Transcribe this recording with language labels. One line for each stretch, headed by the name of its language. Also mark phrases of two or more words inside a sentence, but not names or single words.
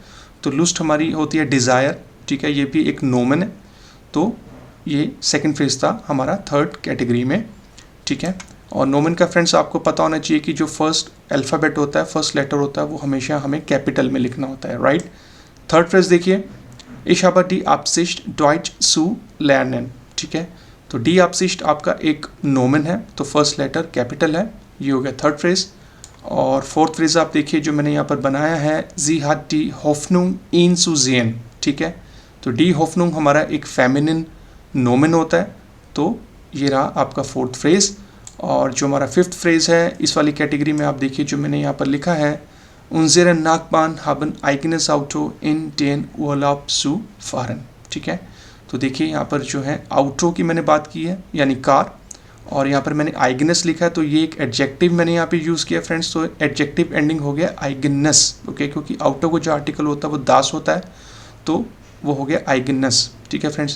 Hindi: तो लूस्ट हमारी होती है डिज़ायर, ठीक है, ये भी एक नोमन है। तो ये
English: second phrase
Hindi: था हमारा
English: third category
Hindi: में, ठीक है। और नोमन का फ्रेंड्स आपको पता होना चाहिए कि जो
English: first alphabet
Hindi: होता है,
English: first letter
Hindi: होता है, वो हमेशा हमें कैपिटल में लिखना होता है, राइट।
English: third phrase
Hindi: देखिए,
German: इश habe die Absicht Deutsch zu lernen,
Hindi: ठीक है। तो
German: die Absicht
Hindi: आपका एक नोमन है, तो
English: first letter capital
Hindi: है, ये हो गया
English: third phrase.
Hindi: और
English: fourth phrase
Hindi: आप देखिए जो मैंने यहाँ पर बनाया है,
German: Sie hat die Hoffnung ihn zu sehen,
Hindi: ठीक है। तो
German: die Hoffnung
Hindi: हमारा एक फेमिनिन नोमन होता है, तो ये रहा आपका
English: fourth phrase.
Hindi: और जो हमारा
English: fifth phrase
Hindi: है इस वाली कैटेगरी में, आप देखिए जो मैंने यहाँ पर लिखा है,
German: unser Nachbarn haben eigenes Auto in den Urlaub zu fahren,
Hindi: ठीक है। तो देखिए यहाँ पर जो है आउटो की मैंने बात की है, यानी कार, और यहाँ पर मैंने आइगनस लिखा है, तो ये एक एडजेक्टिव मैंने यहाँ पे यूज़ किया फ्रेंड्स। तो
English: adjective ending
Hindi: हो गया आइगनस, ओके, क्योंकि आउटो को जो आर्टिकल होता है वो दास होता है, तो वो हो गया आइगनस, ठीक है फ्रेंड्स।